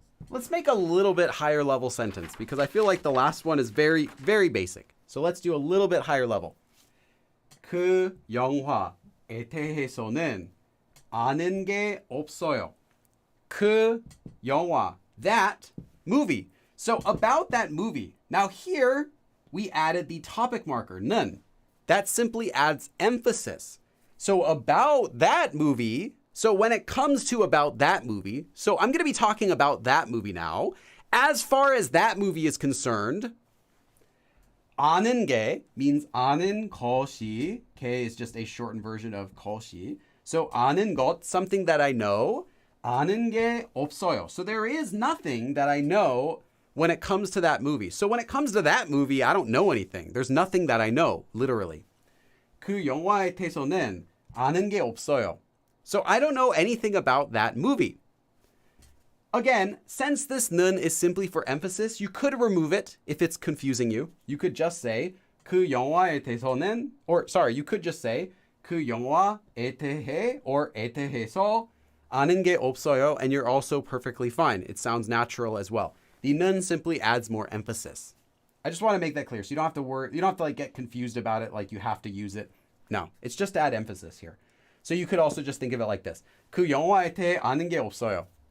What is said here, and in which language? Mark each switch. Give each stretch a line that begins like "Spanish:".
English: Let's make a little bit higher level sentence because I feel like the last one is very, very basic. So let's do a little bit higher level.
Korean: 그 영화에 대해서는 아는 게 없어요. 그 영화,
English: that movie. So about that movie. Now here we added the topic marker, 는. That simply adds emphasis. So about that movie. So when it comes to about that movie, so I'm going to be talking about that movie now. As far as that movie is concerned,
Korean: 아는 게
English: means
Korean: 아는 것이.
English: 게 is just a shortened version of 것이. So
Korean: 아는 것,
English: something that I know.
Korean: 아는 게 없어요.
English: So there is nothing that I know when it comes to that movie. So when it comes to that movie, I don't know anything. There's nothing that I know, literally.
Korean: 그 영화에 대해서는 아는 게 없어요.
English: So I don't know anything about that movie. Again, since this 는 is simply for emphasis, you could remove it if it's confusing you. You could just say
Korean: 그 영화에 대해서는,
English: you could just say
Korean: 그 영화에 대해
English: or
Korean: 에 대해서 아는 게 없어요,
English: and you're also perfectly fine. It sounds natural as well. The 는 simply adds more emphasis. I just want to make that clear, so you don't have to worry, you don't have to like get confused about it, like you have to use it. No, it's just to add emphasis here. So you could also just think of it like this.
Korean: 그 영화에 대해 아는 게 없어요.